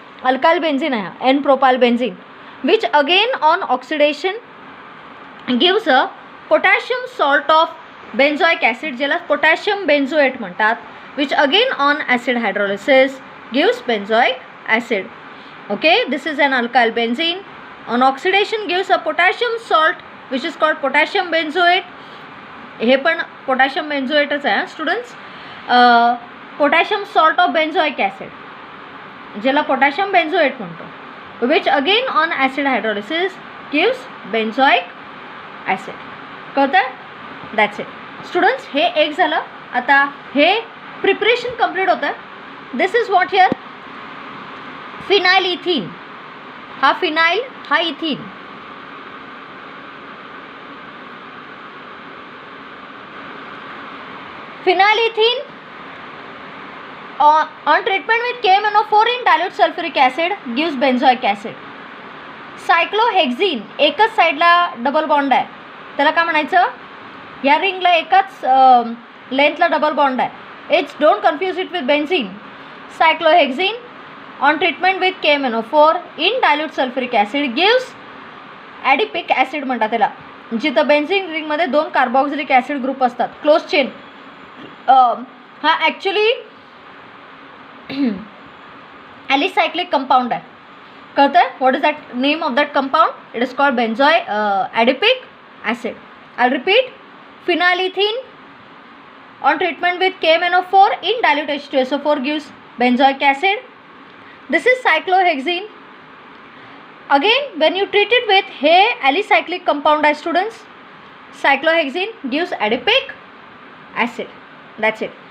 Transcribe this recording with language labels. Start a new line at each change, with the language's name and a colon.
English: Alkyl benzene आहे, N-propyl benzene, which again on oxidation gives a potassium salt of benzoic acid,
Marathi: ज्याला potassium benzoate म्हणतात,
English: which again on acid hydrolysis gives benzoic acid. Okay, this is an alkyl benzene. On oxidation gives a potassium salt, which is called potassium benzoate.
Marathi: हे पण potassium benzoateच आहे students.
English: Potassium salt of benzoic acid,
Marathi: ज्याला potassium benzoate म्हणतो,
English: which again on acid hydrolysis gives benzoic acid.
Marathi: कळतं?
English: That's it.
Marathi: Students, हे एक झालं. आता हे प्रिपरेशन कंप्लीट होतं आहे.
English: This is what here, phenyl ethene.
Marathi: हा फिनाइल, हा ethene.
English: Phenyl ethene on treatment with KMnO4 in dilute sulfuric acid gives benzoic acid.
Marathi: सायक्लोहेक्झिन एकच साईडला डबल बॉन्ड आहे, त्याला काय म्हणायचं? या रिंगला एकाच लेंथला डबल बॉन्ड आहे.
English: It's, don't confuse it with benzene. Cyclohexene on treatment with KMnO4 in dilute sulfuric acid gives adipic acid
Marathi: म्हणतात त्याला, जिथं बेन्झीन रिंगमध्ये 2 कार्बोक्सिलिक ॲसिड ग्रुप असतात, क्लोज चेन. हा ॲक्च्युली ॲलिसायक्लिक कंपाऊंड आहे. कळतं आहे?
English: What is that name of that compound? It is called adipic acid. I'll repeat. Phenylethyne on treatment with KMnO4 in dilute H2SO4 gives benzoic acid. This is cyclohexene. Again, when you treat it with alicyclic compound as students, cyclohexene gives adipic acid. That's it.